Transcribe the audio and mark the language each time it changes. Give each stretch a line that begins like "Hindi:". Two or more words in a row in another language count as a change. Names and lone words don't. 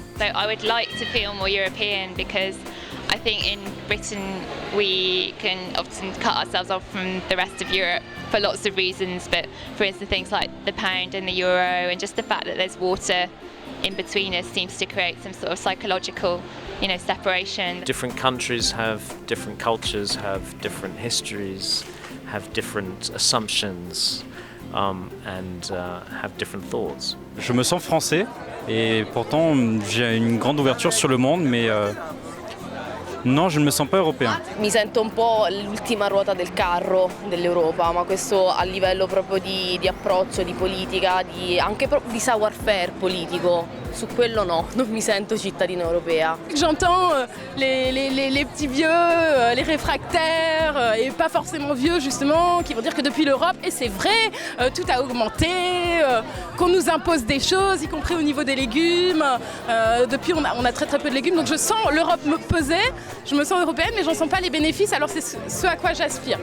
English: So I would like to feel more European because I think in Britain we can often cut ourselves off from the rest of Europe for lots of reasons, but for instance things like the pound and the euro and just the fact that there's water in between us seems to create some sort of psychological, separation. Different countries have different cultures, have different histories, have different assumptions and have different thoughts.
French: Je me sens français et pourtant j'ai une grande ouverture sur le monde, mais non, je ne me sens pas européen.
Italian: Mi sento un po' l'ultima ruota del carro dell'Europa, ma questo a livello proprio di approccio, di politica, anche proprio di savoir-faire politico. Su quello no, non mi sento cittadina europea.
French: J'entends les petits vieux, les réfractaires, et pas forcément vieux justement, qui vont dire que depuis l'Europe, et c'est vrai, tout a augmenté, qu'on nous impose des choses, y compris au niveau des légumes. Depuis on a très peu de légumes, donc je sens l'Europe me peser, je me sens européenne, mais j'en sens pas les bénéfices, alors c'est ce à quoi j'aspire.